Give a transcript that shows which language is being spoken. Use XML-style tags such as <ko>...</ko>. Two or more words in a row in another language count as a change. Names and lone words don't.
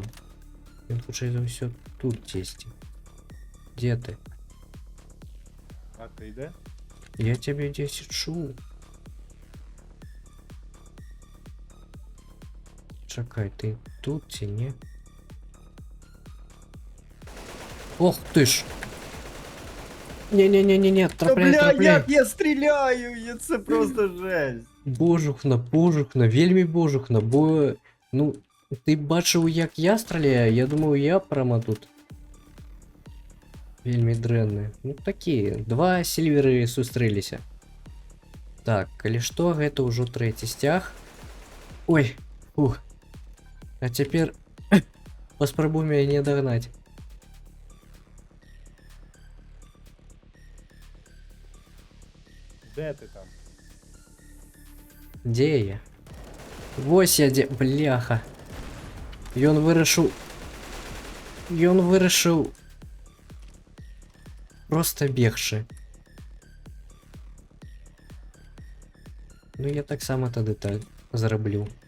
<ru>Он лучше это все тут десять. Где ты?</ru> <uk>А ти йде? Я тебе 10 шу. Чекай,</uk> <be>ты тут ці ні?</be> <ru>Ох ты ж!</ru> <uk>Не-не-не-не-не, трапляй, трапляй. я стріляю, це просто жесть.</uk> <be>Божухна, вельмі божухна, бо...</be> <uk>Ну, ти бачив, як я стріляю? Я думав, я прямо тут.</uk> <be>Вельмі дрэнны. Ну, такі, два сільвери сустрэліся. Так, калі што, гэта ўжо трэці сцяг. Ой, ух. А цяпер паспрабуй мяне дагнаць.</be> <uk>Де ти там?</uk> <be>Дзе я? Вось я дзе... Бляха. Ён вырашыў... Ён вырашыў... Просто бегчы. Ну я таксама тады так зараблю.</be>